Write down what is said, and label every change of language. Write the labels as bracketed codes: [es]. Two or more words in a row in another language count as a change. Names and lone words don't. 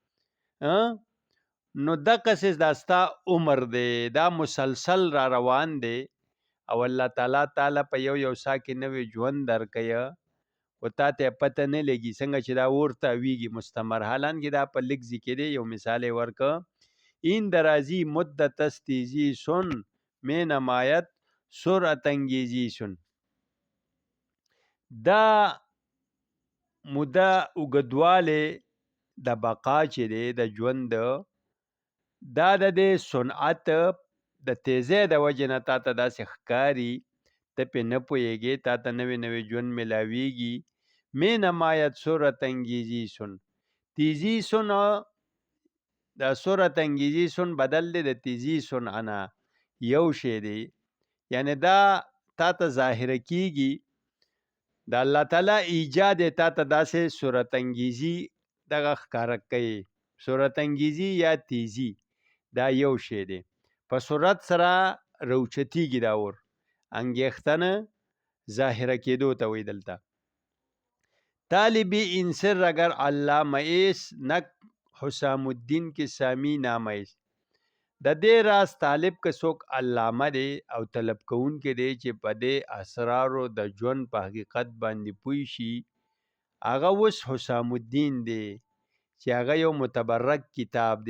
[ps] نو دقسې دا ستا عمر دی، دا مسلسل را روان دی او الله تعالی په یو یو سا کې نوې ژوند درکوي، خو تا ته پته نه لګي څنګه چې دا اور تاویږي مستمر. حالان کې دا په لږ ځای کې دی. یو مثال یې ورکړه: [fa] این درازی مدت است تیزی سن، می نماید سرعت انگیزی سن. [ps] دا موده اوږدوالی د بقا چې دی د ژوند، دا د دې صنعت د تیزی د وجې نه تا ته داسې ښکاري، ته پې نه پوهېږې، تا ته نوې نوې ژوند میلاویږي. [fa] می نماید سرعت انگیزی سن. تیزی سن [ps] د [fa] سرعت انگیزی سن [ps] بدل دی د [fa] تیزی سن [ps] انا یو شی دی، یعنی دا تا ته ظاهره کیږي د الله تعالی ایجاد تا ته داسې [fa] سرعت انگیزی [ps] دغه ښکاره کوي. سرعت انگیزی یا تیزی دا یو شی دی. په سرعت سره روچتیږي دا اور، انگیختنه ظاهره کېدو ته وایي دلته. [fa] طالبی این سر اگر علامه ایست، نک حسام الدین کې سامی نامه ایست. [ps] د دې راز طالب که څوک علامه دی او طلب کوونکی دی چې په دې اسرارو د ژوند په حقیقت باندې پوه شي، هغه اوس حسام الدین دی چې هغه یو متبرک کتاب دی.